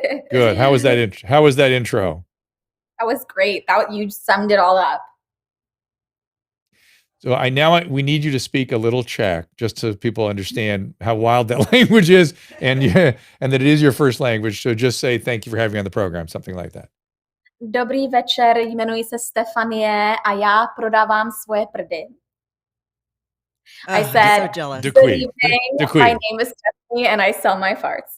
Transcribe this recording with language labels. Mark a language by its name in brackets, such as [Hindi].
[English] Good. How was that intro? That was great. You summed it all up. So we need you to speak a little Czech just so people understand how wild that language is and that it is your first language. So just say thank you for having me on the program, something like that. [Czech] Dobrý večer, jmenuji se Stefanie a já prodávám svoje prdy. [English] I said, so jealous. good evening, my name is Stephanie and I sell my farts.